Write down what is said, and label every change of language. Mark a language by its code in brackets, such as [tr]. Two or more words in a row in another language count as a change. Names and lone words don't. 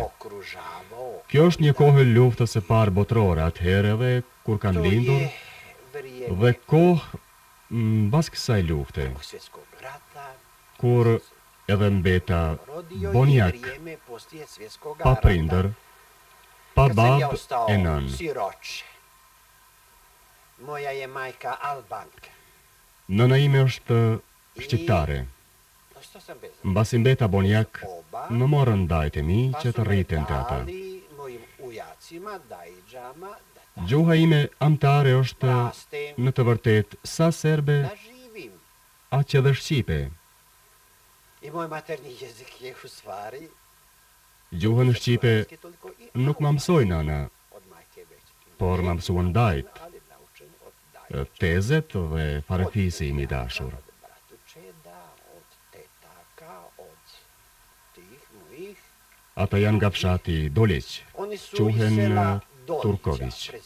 [sq] Kjo është një kohë luftës së parë botërore atëherë edhe kur kanë lindur, dhe kohë mbas kësaj lufte, kur edhe mbeta bonjak, pa prindër, pa babë e nën. [sr] Moja je majka Albanka. [sq] Nëna ime është shqiptare. Mbasi mbeta bonjak, më morën dajt e mi që të rriten të ata. Gjuha ime amtare është në të vërtet sa serbe, aq edhe shqipe. [sr] I moj materni jezik je u stvari [sq] Gjuhën shqipe nuk më mësoj nana, por më mësuan dajt, tezet dhe farefisi imi dashur. Ata janë nga fshati Dolić, quhen Turković.